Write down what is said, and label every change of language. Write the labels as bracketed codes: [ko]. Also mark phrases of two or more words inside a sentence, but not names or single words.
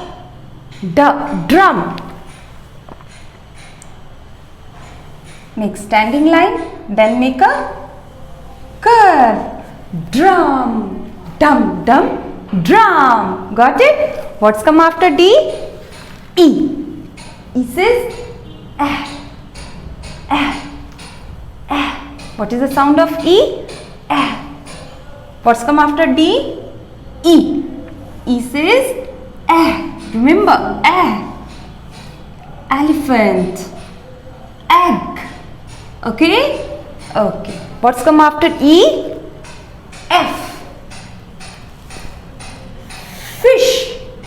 [en] D. Drum. Make standing line, then make a curve. Drum. Dum, dum. Drum. Got it? What's come after D? E. E says eh. Eh. Eh. What is the sound of E? Eh. What's come after D? E. E says eh. Remember, eh. Elephant. Egg. Okay? Okay. What's come after E? F. Fish.